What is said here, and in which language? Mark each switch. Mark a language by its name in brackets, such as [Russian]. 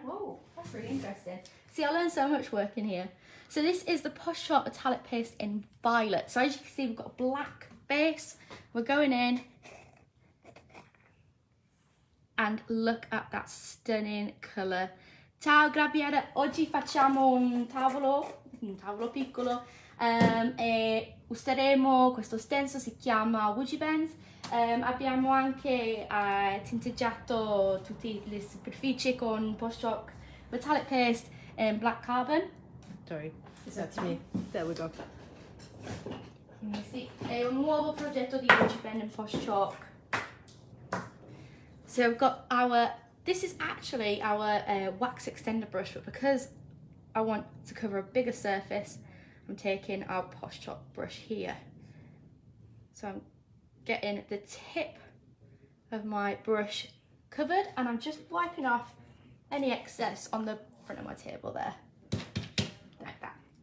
[English] Oh, that's really interesting. See, I learned so much working here. So this is the Posh Chalk metallic paste in violet. So as you can see, we've got a black base. We're going in. And look at that stunning colour. [Italian] Ciao Grabbiera, oggi facciamo un tavolo piccolo e useremo questo stencil, si chiama WoodUbends. Abbiamo anche tinteggiato tutte le superfici con Posh Chalk metallic paste and black carbon. [English] Sorry, that's me. There we go. [Italian] Sì, è un nuovo progetto di WoodUbend and Posh Chalk. [English] So we've got this is actually our wax extender brush, but because I want to cover a bigger surface, I'm taking our Posh Chalk brush here. So I'm getting the tip of my brush covered and I'm just wiping off any excess on the front of my table there. Like that.